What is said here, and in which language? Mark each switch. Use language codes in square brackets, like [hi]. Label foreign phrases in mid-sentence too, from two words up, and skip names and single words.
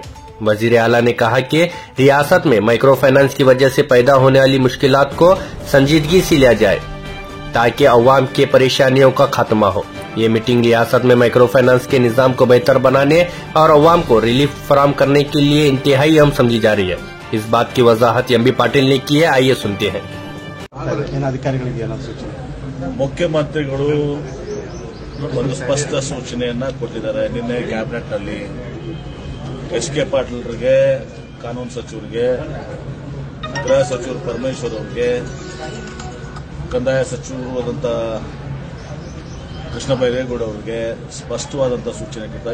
[ur] وزیر اعلیٰ نے کہا کہ ریاست میں [en] micro finance [ur] کی وجہ سے پیدا ہونے والی مشکلات کو سنجیدگی سے لیا جائے تاکہ عوام کے پریشانیوں کا خاتمہ ہو. یہ میٹنگ ریاست میں [en] micro finance [ur] کے نظام کو بہتر بنانے اور عوام کو ریلیف فراہم کرنے کے لیے انتہائی اہم سمجھی جا رہی ہے. اس بات کی وضاحت ایم بی پاٹل نے کی ہے. آئیے سنتے ہیں. [kn] ಮುಖ್ಯಮಂತ್ರಿಗಳು ಒಂದು ಸ್ಪಷ್ಟ ಸೂಚನೆಯನ್ನ ಕೊಟ್ಟಿದ್ದಾರೆ. ನಿನ್ನೆ ಕ್ಯಾಬಿನೆಟ್ ನಲ್ಲಿ ಎಚ್ ಕೆ ಪಾಟೀಲ್ರಿಗೆ, ಕಾನೂನು ಸಚಿವರಿಗೆ, ಗೃಹ ಸಚಿವರು ಪರಮೇಶ್ವರ್ ಅವರಿಗೆ, ಕಂದಾಯ ಸಚಿವರು ಆದಂತ ಕೃಷ್ಣ ಬೈರೇಗೌಡ ಅವರಿಗೆ ಸ್ಪಷ್ಟವಾದಂತಹ ಸೂಚನೆ ಕೊಟ್ಟಿದ್ದಾರೆ.